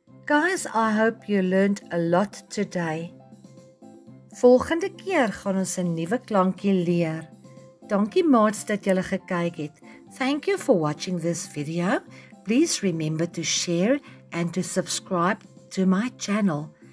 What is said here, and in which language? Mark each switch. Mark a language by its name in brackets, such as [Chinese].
[English] Guys, I hope you learned a lot today. [Afrikaans] Volgende keer gaan ons 'n nuwe klankie leer. Dankie maats dat julle gekyk het. [English] Thank you for watching this video. Please remember to share and to subscribe to my channel.